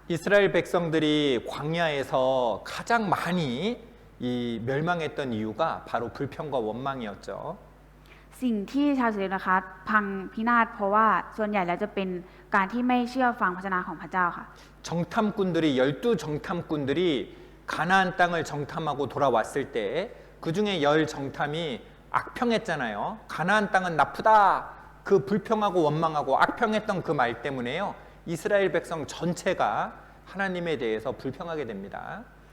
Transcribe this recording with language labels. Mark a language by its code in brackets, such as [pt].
[ko] 이스라엘 백성들이 광야에서 가장 많이 이 멸망했던 이유가 바로 불평과 원망이었죠. [th] สิ่งที่ชาวอิสราเอลนะคะพังพินาศเพราะว่าส่วนใหญ่แล้วจะเป็นการที่ไม่เชื่อฟังพระวจนะของพระเจ้าค่ะ [ko] 정탐꾼들이 12 정탐꾼들이 가나안 땅을 정탐하고 돌아왔을 때 그중에 10 정탐이 악평했잖아요. 가나안 땅은 나쁘다. 그 불평하고 원망하고 악평했던 그 말 때문에요. 이스라엘 백성 전체가 하나님에 대해서 불평하게 됩니다.